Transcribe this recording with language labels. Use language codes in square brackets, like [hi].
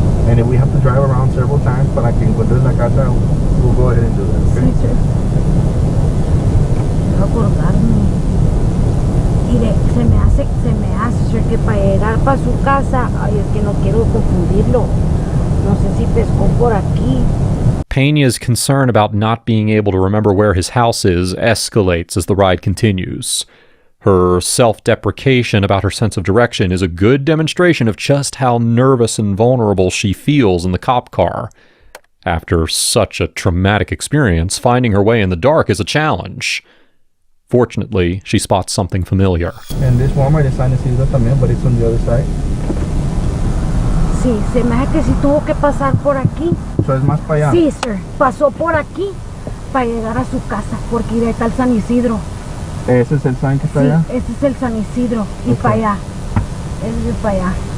[en] And if we have to drive around several times [es] para que encuentres la casa, [en] we'll go ahead and do that, okay? [es] Sí, sir. Quiero acordarme. Mire, se me hace, sir, que para llegar para su casa, ay, es que no quiero confundirlo. No sé si pescó por aquí. [en] Peña's concern about not being able to remember where his house is escalates as the ride continues. Her self-deprecation about her sense of direction is a good demonstration of just how nervous and vulnerable she feels in the cop car. After such a traumatic experience, finding her way in the dark is a challenge. Fortunately, she spots something familiar. And this Walmart is San Isidro también, but it's on the other side. [es] Sí, se me hace que sí tuvo que pasar por aquí. So es más para allá. Sí, sir. Pasó por aquí para llegar a su casa, porque ahí está el San Isidro. Ese es el sign que está Sí, allá. ese es el San Isidro. Y [en] Okay. [es] para allá. Ese es para allá.